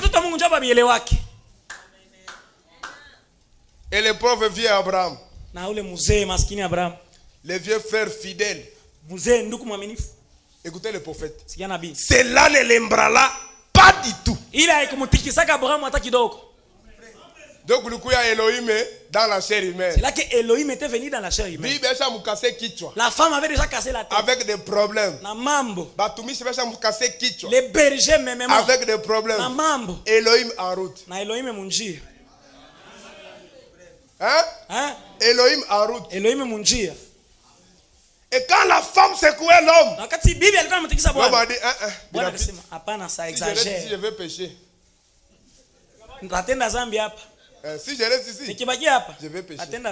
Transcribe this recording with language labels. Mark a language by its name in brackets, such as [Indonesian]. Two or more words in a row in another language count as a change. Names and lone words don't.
[French] Et le pauvre vieux Abraham, les vieux frères fidèles, écoutez le prophète, cela ne l'embrala pas du tout. Donc le coup il y a Elohim dans la chair humaine. C'est là que Elohim était venu dans la chair humaine. La femme avait déjà cassé la tête. Avec des problèmes. [Swahili] Na mambo. [French] Les bergers même avec des problèmes. [Swahili] Na mambo. [French] Elohim en route. [Swahili] Na Elohim munjia. [French] Hein? Elohim en route. [Swahili] Elohim munjia. [French] Et quand la femme secouait l'homme, l'homme a dit, si je vais pécher. Si je reste ici, je vais pécher.